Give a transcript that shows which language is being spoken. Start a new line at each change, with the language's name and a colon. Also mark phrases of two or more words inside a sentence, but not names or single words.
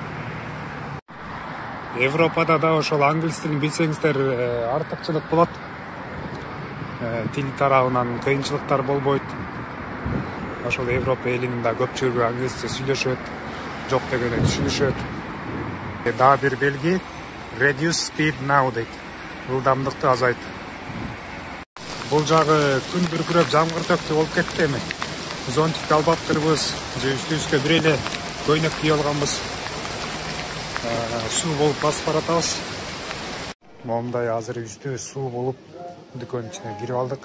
Kyrgyz: Европада да ошол англис тилин билсеңиздер артыкчылык болот. Тил тарабынан кыйынчылыктар болбойт. ошол Европа элинин да көпчүлүгү англисче сүйлөшөт, жок дегенде түшүнүшөт. Дагы бир белги
English: reduce speed now
Kyrgyz: дейт. Ылдамдыкты азайт. Бул жагы күн бүркүрөп жамгыр төктү болуп кетти эми. Зонтикти албаптырбыз, же үстүбүзгө бир эле көйнөк кийип алганбыз. Суу болуп басып баратабыз. Момундай азыр үстүбүз суу болуп дүкөнүн ичине кирип алдык.